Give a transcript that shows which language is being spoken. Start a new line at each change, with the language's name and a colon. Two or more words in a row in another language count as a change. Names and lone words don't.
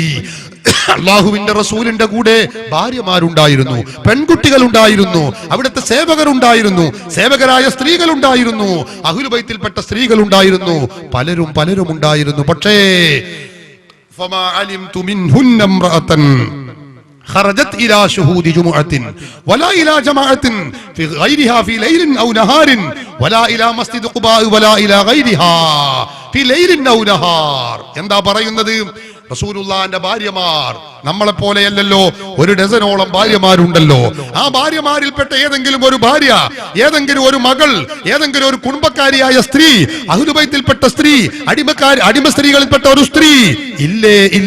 Malayalam: അള്ളാഹുവിന്റെ റസൂലിന്റെ കൂടെ ഭാര്യമാരുണ്ടായിരുന്നു, പെൺകുട്ടികൾ ഉണ്ടായിരുന്നു, അവിടുത്തെ സേവകരുണ്ടായിരുന്നു, സേവകരായ സ്ത്രീകൾ ഉണ്ടായിരുന്നു,
Arabic: أهل البيت
Malayalam: സ്ത്രീകൾ ഉണ്ടായിരുന്നു, പലരും ഉണ്ടായിരുന്നു.
Arabic: പക്ഷേ فما علمت منهن امرأة خرجت الى شهود جمعه ولا الى جماعه في غيرها في ليل او نهار ولا الى مسجد قباء ولا الى غيرها في ليل او نهار.
Malayalam: എന്താ പറയുന്നത്? റസൂലുള്ളാഹിന്റെ ഭാര്യമാർ നമ്മളെ പോലെയല്ലല്ലോ. 1 ഡസനോളം ഭാര്യമാരുണ്ടല്ലോ. ആ ഭാര്യമാരിൽപ്പെട്ട ഏതെങ്കിലും ഒരു ഭാര്യ, ഏതെങ്കിലും ഒരു മകൾ, ഏതെങ്കിലും ഒരു കുടുംബക്കാരിയായ സ്ത്രീ,
Arabic: أهل البيت
Malayalam: സ്ത്രീ, അടിമ സ്ത്രീകളിൽപ്പെട്ട ഒരു സ്ത്രീ ഇല്ലേ, ഇല്ല.